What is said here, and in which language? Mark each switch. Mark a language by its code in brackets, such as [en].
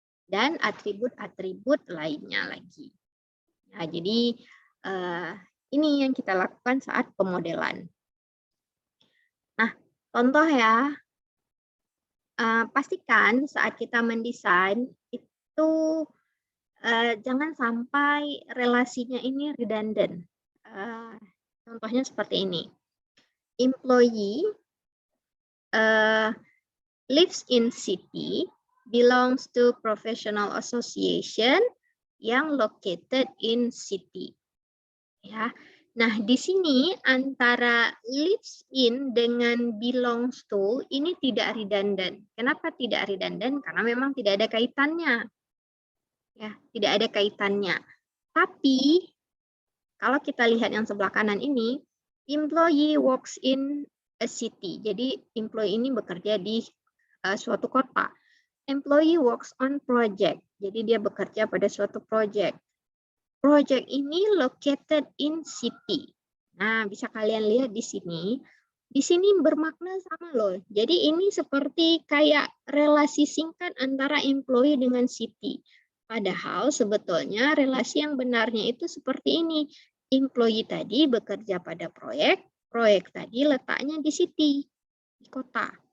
[id] Dan atribut-atribut lainnya lagi. Nah, jadi ini yang kita lakukan saat pemodelan. Nah, contoh ya, pastikan saat kita mendesain itu jangan sampai relasinya ini redundant. Contohnya seperti ini. [en] Employee lives in city, belongs to professional association yang located in city. [id] Ya. Nah, di sini antara lives in dengan belongs to ini tidak redundant. Kenapa tidak redundant? Karena memang tidak ada kaitannya. Ya, tidak ada kaitannya. Tapi kalau kita lihat yang sebelah kanan ini, [en] employee works in a city. [id] Jadi employee ini bekerja di suatu kota. [en] Employee works on project. [id] Jadi dia bekerja pada suatu project. [en] Project ini located in city. [id] Nah, bisa kalian lihat di sini. Di sini bermakna sama loh. Jadi ini seperti kayak relasi singkat antara employee dengan city. Padahal sebetulnya relasi yang benarnya itu seperti ini. Employee tadi bekerja pada proyek, proyek tadi letaknya di city, di kota.